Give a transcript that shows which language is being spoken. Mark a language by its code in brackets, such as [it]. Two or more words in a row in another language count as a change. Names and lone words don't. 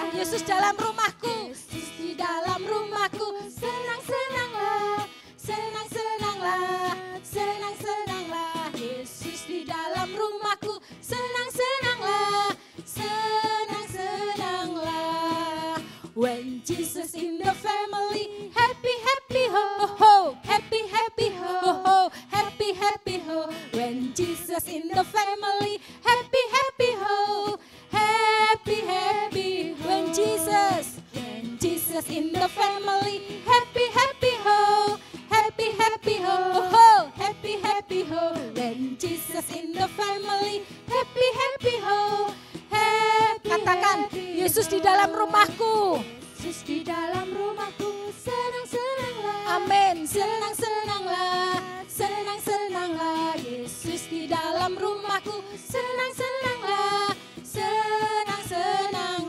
[id] Yesus dalam rumahku, Yesus di dalam rumahku, senang-senanglah, senang-senanglah, senang-senanglah. Yesus di dalam rumahku, senang-senanglah, senang-senanglah. [en] When Jesus in the family, happy, happy, ho, ho, ho. Happy, happy, ho, ho, ho. Happy, happy, ho. When Jesus in the family, happy, happy, ho. Happy, happy, when Jesus in the family, happy, happy, ho. Happy, happy, ho, ho, ho. Happy, happy, ho. When Jesus in the family, happy, happy, ho. [id] Katakan, Yesus di dalam rumahku. Yesus di dalam rumahku, senang-senanglah. Amin, senang-senanglah, senang-senanglah. Yesus di dalam rumahku, senang-senanglah, senang-senang.